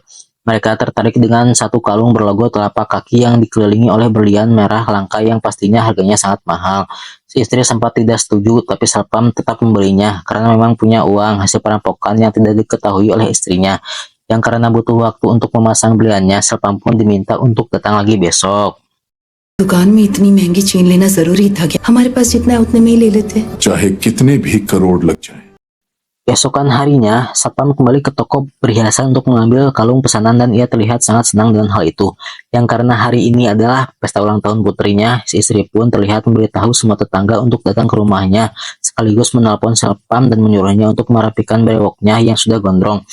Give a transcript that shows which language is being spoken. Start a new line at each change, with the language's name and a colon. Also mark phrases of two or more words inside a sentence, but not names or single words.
Indonesian: Mereka tertarik dengan satu kalung berlogo telapak kaki yang dikelilingi oleh berlian merah langka yang pastinya harganya sangat mahal. Si istri sempat tidak setuju, tapi Selpam tetap membelinya karena memang punya uang hasil perampokan yang tidak diketahui oleh istrinya. Yang karena butuh waktu untuk memasang beliannya, Selpam pun diminta untuk datang lagi besok.
Hindi: दुकान में इतनी महंगी चेन लेना जरूरी था क्या? हमारे पास जितना है उतने में ही ले लेते। चाहे कितने भी करोड़ लग जाए।
Indonesian: Keesokan harinya, Selpam kembali ke toko perhiasan untuk mengambil kalung pesanan dan ia terlihat sangat senang dengan hal itu. Yang karena hari ini adalah pesta ulang tahun putrinya, si istri pun terlihat memberitahu semua tetangga untuk datang ke rumahnya, sekaligus menelpon Selpam dan menyuruhnya untuk merapikan brewoknya yang sudah gondrong.